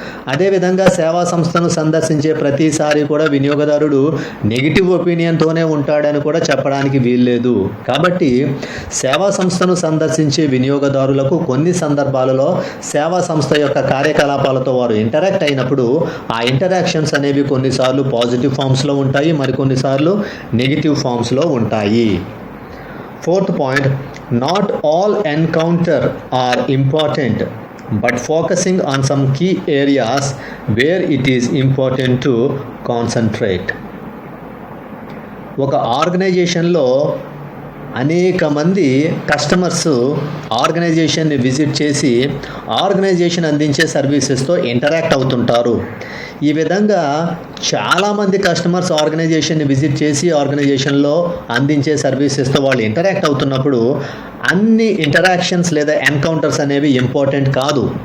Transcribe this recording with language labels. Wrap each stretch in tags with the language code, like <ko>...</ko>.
<te>అదేవిధంగా సేవా సంస్థను సందర్శించే ప్రతిసారి కూడా వినియోగదారుడు నెగిటివ్ ఒపీనియన్తోనే ఉంటాడని కూడా చెప్పడానికి వీల్లేదు. కాబట్టి సేవా సంస్థను సందర్శించే వినియోగదారులకు కొన్ని సందర్భాలలో సేవా సంస్థ యొక్క కార్యకలాపాలతో వారు ఇంటరాక్ట్ అయినప్పుడు ఆ ఇంటరాక్షన్స్ అనేవి కొన్నిసార్లు పాజిటివ్ ఫామ్స్లో ఉంటాయి, మరికొన్నిసార్లు నెగిటివ్ ఫామ్స్లో ఉంటాయి.</te> <en>Fourth point, not all encounter are important, but focusing on some key areas where it is important to concentrate.</en> <te>ఒక ఆర్గనైజేషన్లో అనేక మంది కస్టమర్స్ ఆర్గనైజేషన్ని విజిట్ చేసి ఆర్గనైజేషన్ అందించే సర్వీసెస్తో ఇంటరాక్ట్ అవుతుంటారు. ఈ విధంగా చాలామంది కస్టమర్స్ ఆర్గనైజేషన్ని విజిట్ చేసి ఆర్గనైజేషన్లో అందించే సర్వీసెస్తో వాళ్ళు ఇంటరాక్ట్ అవుతున్నప్పుడు అన్ని ఇంటరాక్షన్స్ లేదా ఎన్కౌంటర్స్ అనేవి ఇంపార్టెంట్ కాదు.</te>